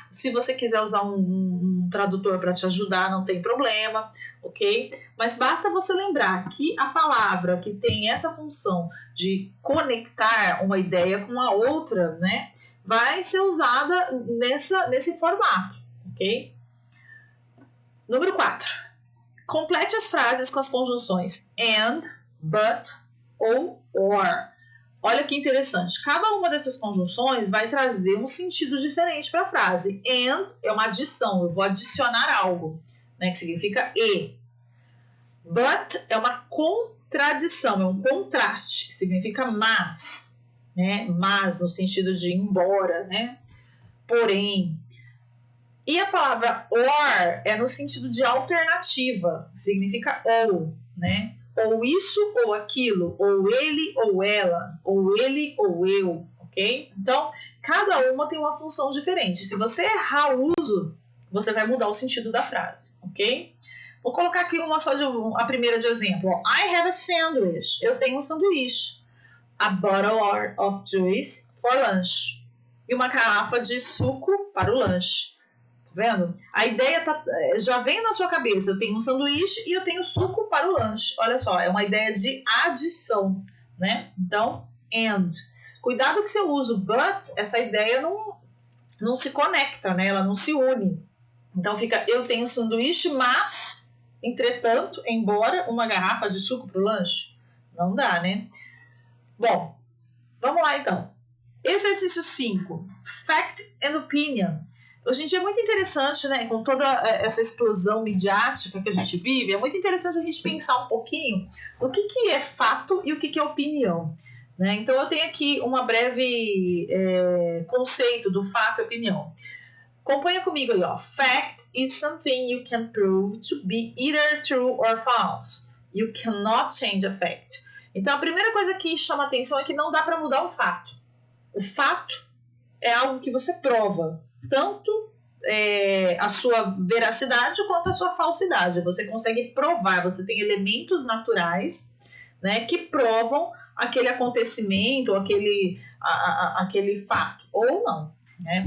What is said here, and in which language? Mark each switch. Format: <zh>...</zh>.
<pt>Se você quiser usar um tradutor para te ajudar, não tem problema, ok? Mas basta você lembrar que a palavra que tem essa função de conectar uma ideia com a outra, né, vai ser usada nesse formato, ok? Número 4. Complete as frases com as conjunções and, but ou or. Olha que interessante. Cada uma dessas conjunções vai trazer um sentido diferente para a frase. And é uma adição, eu vou adicionar algo, né, que significa e. But é uma contradição, é um contraste, que significa mas, né? Mas no sentido de embora, né? Porém. E a palavra or é no sentido de alternativa, significa ou, né? Ou isso ou aquilo, ou ele ou ela, ou ele ou eu, ok? Então, cada uma tem uma função diferente. Se você errar o uso, você vai mudar o sentido da frase, ok? Vou colocar aqui a primeira de exemplo.</pt> <en>I have a sandwich.</en> <pt>Eu tenho um sanduíche.</pt> <en>A bottle of juice for lunch.</en> <pt>E uma garrafa de suco para o lanche. Vendo? A ideia já vem na sua cabeça. Eu tenho um sanduíche e eu tenho suco para o lanche. Olha só, é uma ideia de adição, né? Então, and. Cuidado que se eu uso but, essa ideia não se conecta, né? Ela não se une. Então fica, eu tenho um sanduíche, mas, entretanto, embora uma garrafa de suco para o lanche. Não dá, né? Bom, vamos lá então.</pt> <en>Exercício 5. Fact and opinion.</en> <pt>Hoje em dia é muito interessante, né, com toda essa explosão midiática que a gente vive, é muito interessante a gente pensar um pouquinho no que é fato e o que é opinião. Né? Então eu tenho aqui uma breve conceito do fato e opinião. Acompanha comigo aí, ó.</pt> <en>Fact is something you can prove to be either true or false. You cannot change a fact.</en> <pt>Então a primeira coisa que chama atenção é que não dá para mudar o fato. O fato é algo que você prova. Tanto a sua veracidade quanto a sua falsidade. Você consegue provar, você tem elementos naturais, né, que provam aquele acontecimento, aquele fato, ou não. Né?</pt>